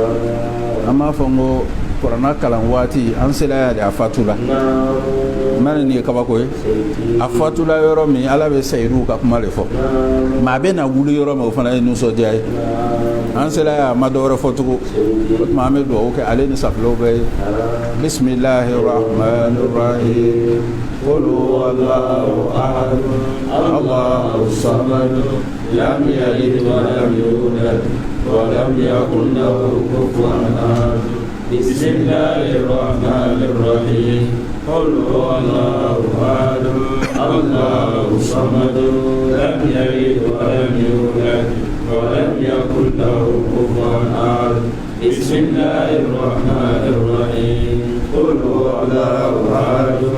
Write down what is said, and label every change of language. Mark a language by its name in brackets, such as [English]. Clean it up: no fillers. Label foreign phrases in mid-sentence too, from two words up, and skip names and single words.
[Bambara] an b'a fɔ n ko kuranna kalan waati an sela ya de a fatula mani nin ye kabako ye a fatula yɔrɔ min ala bɛ sayidu ka kuma de fɔ maa bɛ na wuli yɔrɔ min o fana ye nisɔndiya ye an sela ya ma dɔwɛrɛ fɔ tugun o tuma an bɛ duwawu kɛ ale ni safilaw bɛ ye [Arabic] بسم الله الرحمن الرحيم قل هو الله أحد الله الصمد لم يلد ولم يولد ولم يكن له كفوا أحد بسم الله الرحمن الرحيم قل هو الله أحد الله الصمد لم يلد ولم يولد ولم يكن له كفوا أحد بسم الله الرحمن الرحيم قل هو الله أحد